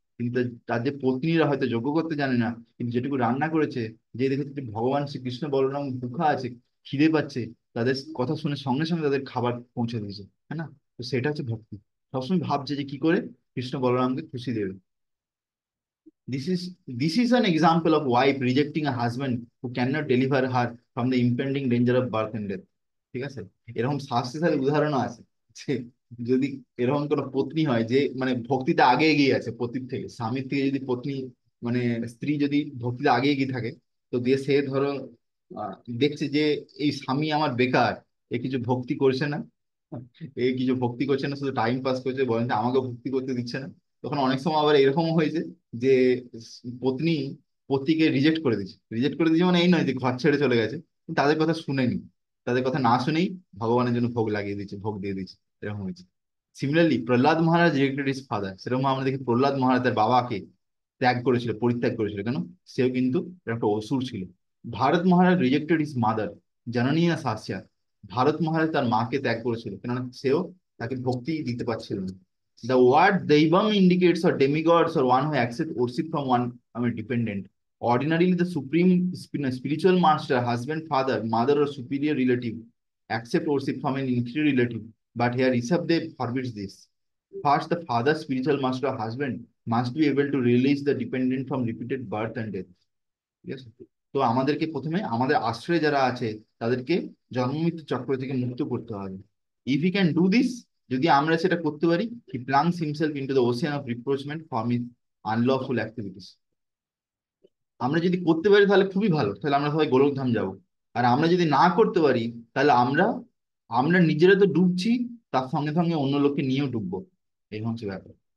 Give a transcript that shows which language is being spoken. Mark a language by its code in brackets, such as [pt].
[bn] কিন্তু তার যে পত্নীরা হয়তো যজ্ঞ করতে জানে না, কিন্তু যেটুকু রান্না করেছে, যে দেখেছে যে ভগবান শ্রীকৃষ্ণ বলরাম ভুখা আছে, খিদে পাচ্ছে, তাদের কথা শুনে সঙ্গে সঙ্গে তাদের খাবার পৌঁছে দিয়েছে, হ্যাঁ না? তো সেটা হচ্ছে ভক্তি। সবসময় ভাবছে যে কি করে কৃষ্ণ বলরামকে খুশি দেবে। [en] This is this is an example of wife rejecting a husband who cannot deliver her from the impending danger of birth and death. [bn] ঠিক আছে, এরকম শাস্তিশালী উদাহরণও আছে যে যদি এরকম কোনো পত্নী হয় যে মানে ভক্তিতে আগে এগিয়ে আছে পতির থেকে, স্বামীর থেকে যদি পত্নী মানে স্ত্রী যদি ভক্তিতে আগে এগিয়ে থাকে, তো দিয়ে সে ধরো আহ, দেখছে যে এই স্বামী আমার বেকার, এ কিছু ভক্তি করছে না, এ কিছু ভক্তি করছে না, শুধু টাইম পাস করছে, বলেন আমাকে ভক্তি করতে দিচ্ছে না। তখন অনেক সময় আবার এরকমও হয়েছে যে পত্নী পতিকে রিজেক্ট করে দিচ্ছে। রিজেক্ট করে দিচ্ছে মানে এই নয় যে ঘর ছেড়ে চলে গেছে, কিন্তু তাদের কথা শুনেনি, তাদের কথা না শুনেই ভগবানের জন্য ভোগ লাগিয়ে দিচ্ছে, ভোগ দিয়ে দিচ্ছে, এরকম হয়েছে। সিমিলারলি প্রহ্লাদ মহারাজ [en] rejected his father, [bn] সেরকম আমরা দেখি প্রহ্লাদ মহারাজ তার বাবাকে ত্যাগ করেছিল, পরিত্যাগ করেছিল, কেন? সেও কিন্তু একটা অসুর ছিল। ভারত মহারাজ [en] rejected his mother [bn] জননী শাস্যা, ভারত মহারাজ তার মাকে ত্যাগ করেছিল, কেননা সেও তাকে ভক্তি দিতে পারছিল না। [en] The word Daivam indicates or demigods or one who accepts worship from one, I mean, dependent. Ordinarily, the supreme spiritual master, husband, father, mother, or superior relative accept worship from an inferior relative. But here, Rishabdev forbids this. First, the father, spiritual master, or husband must be able to release the dependent from repeated birth and death. [bn] ঠিক আছে, তো আমাদেরকে প্রথমে আমাদের আশ্রয়ে যারা আছে তাদেরকে জন্ম মৃত্যু চক্র থেকে মুক্ত করতে হবে। [en] if we can do this, [bn] যদি আমরা সেটা করতে পারি, [en] He plunges himself into the ocean of reproachment for his unlawful activities. [bn] আমরা যদি করতে পারি তাহলে খুবই ভালো, তাহলে আমরা সবাই গোলকধাম যাব। আর আমরা যদি না করতে পারি, তাহলে আমরা আমরা নিজেরা তো ডুবছি, তার সঙ্গে সঙ্গে অন্য লোককে নিয়েও ডুববো। এই হচ্ছে ব্যাপার।